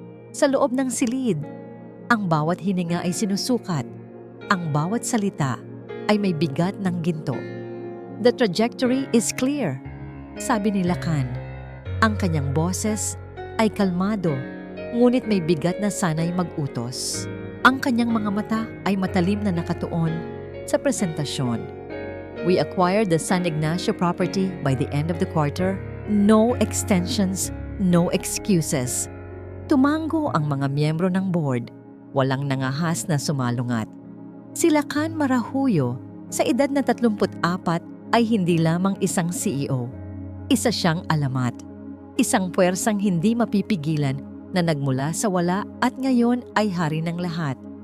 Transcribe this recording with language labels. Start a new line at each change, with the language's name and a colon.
Filipino: Sa loob ng silid, ang bawat hininga ay sinusukat, ang bawat salita ay may bigat ng ginto.
English: The trajectory is clear,
Filipino: sabi ni Lacan. Ang kanyang boses ay kalmado, ngunit may bigat na sana'y mag-utos. Ang kanyang mga mata ay matalim na nakatuon sa presentasyon.
English: We acquired the San Ignacio property by the end of the quarter. No extensions, no excuses.
Filipino: Tumango ang mga miyembro ng board, walang nangahas na sumalungat. Si Lacan Marahuyo, sa edad na 34, ay hindi lamang isang CEO. Isa siyang alamat. Isang puwersang hindi mapipigilan na nagmula sa wala at ngayon ay hari ng lahat.